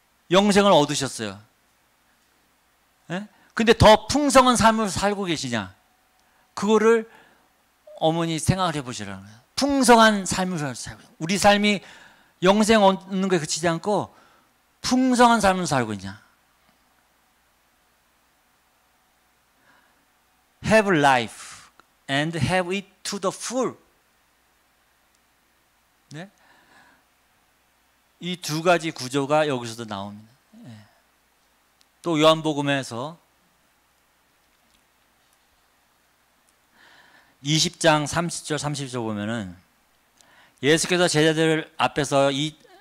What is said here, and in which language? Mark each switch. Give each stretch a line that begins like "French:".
Korean: 영생을 얻으셨어요. 예? 근데 더 풍성한 삶을 살고 계시냐? 그거를 어머니 생각을 해보시라는 거예요. 풍성한 삶을 살고, 우리 삶이 영생 얻는 거에 그치지 않고 풍성한 삶을 살고 있냐?
English: Have life and have it to the full.
Korean: 네? 이 두 가지 구조가 여기서도 나옵니다. 네. 또 요한복음에서 20장 30절 30절 보면은 예수께서 제자들 앞에서 이